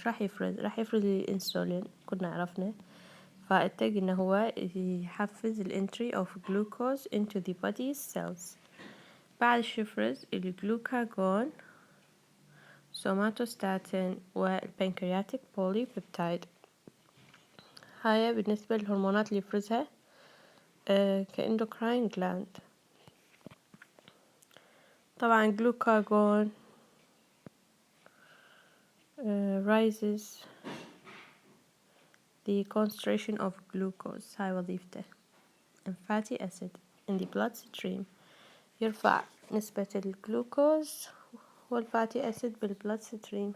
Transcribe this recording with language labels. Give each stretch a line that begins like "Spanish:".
Arabic: راح يفرز الانسولين كنا عرفنا فائدته إنه هو يحفز الانتري
English: of glucose into the body cells.
Arabic: بعد شو يفرز الجلوكاجون سوماتوستاتين والبنكرياتيك بوليبيبتايد. هاي بالنسبة للهرمونات اللي يفرزها كإندوكراين جلاند. طبعا جلوكاجون
English: rises the concentration of glucose.
Arabic: هاي وظيفته.
English: and fatty acid in the bloodstream.
Arabic: يرفع نسبة الجلوكوز والفاتي أسيد بالبلاد ستريم.